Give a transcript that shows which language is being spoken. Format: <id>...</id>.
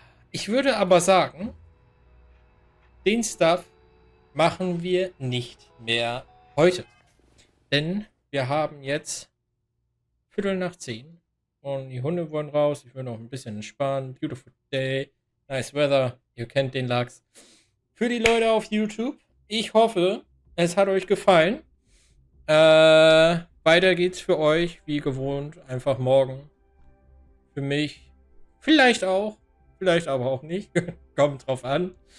<de>Ich würde aber sagen, den Stuff machen wir nicht mehr heute. Denn wir haben jetzt 9:45 und die Hunde wollen raus. Ich will noch ein bisschen entspannen.</de> <en>Beautiful day, nice weather.</en> <de>Ihr kennt den Lachs. Für die Leute auf YouTube, ich hoffe, es hat euch gefallen. Weiter geht's für euch, wie gewohnt, einfach morgen. Für mich vielleicht auch, vielleicht aber auch nicht. Kommt drauf an.</de>